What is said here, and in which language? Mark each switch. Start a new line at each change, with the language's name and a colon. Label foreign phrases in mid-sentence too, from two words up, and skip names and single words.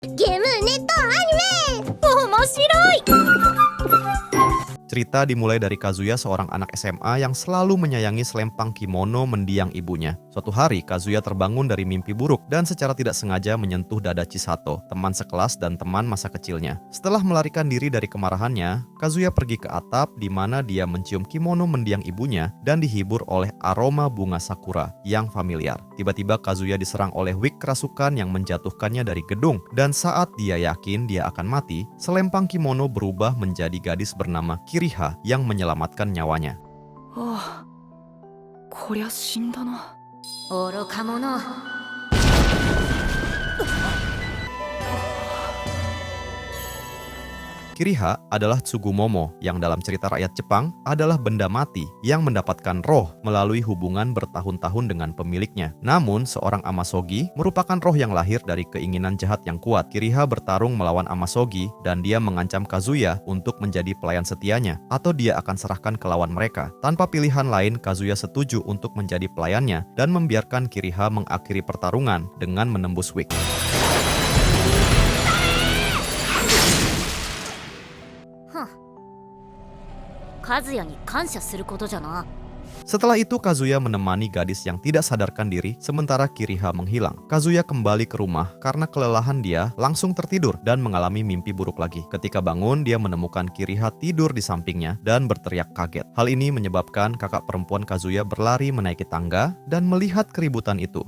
Japanese: ゲームネットアニメ面白い.
Indonesian: Cerita dimulai dari Kazuya, seorang anak SMA yang selalu menyayangi selempang kimono mendiang ibunya. Suatu hari, Kazuya terbangun dari mimpi buruk dan secara tidak sengaja menyentuh dada Chisato, teman sekelas dan teman masa kecilnya. Setelah melarikan diri dari kemarahannya, Kazuya pergi ke atap di mana dia mencium kimono mendiang ibunya dan dihibur oleh aroma bunga sakura yang familiar. Tiba-tiba Kazuya diserang oleh wik kerasukan yang menjatuhkannya dari gedung, dan saat dia yakin dia akan mati, selempang kimono berubah menjadi gadis bernama Kiriha yang menyelamatkan nyawanya.
Japanese: こりゃ死んだな。愚か者.
Indonesian: Kiriha adalah Tsugumomo yang dalam cerita rakyat Jepang adalah benda mati yang mendapatkan roh melalui hubungan bertahun-tahun dengan pemiliknya. Namun, seorang Amasogi merupakan roh yang lahir dari keinginan jahat yang kuat. Kiriha bertarung melawan Amasogi dan dia mengancam Kazuya untuk menjadi pelayan setianya atau dia akan serahkan ke lawan mereka. Tanpa pilihan lain, Kazuya setuju untuk menjadi pelayannya dan membiarkan Kiriha mengakhiri pertarungan dengan menembus wik.
Japanese: 和也に感謝することじゃな.
Indonesian: Setelah itu Kazuya menemani gadis yang tidak sadarkan diri sementara Kiriha menghilang. Kazuya kembali ke rumah karena kelelahan dia langsung tertidur dan mengalami mimpi buruk lagi. Ketika bangun, dia menemukan Kiriha tidur di sampingnya dan berteriak kaget. Hal ini menyebabkan kakak perempuan Kazuya berlari menaiki tangga dan melihat keributan itu.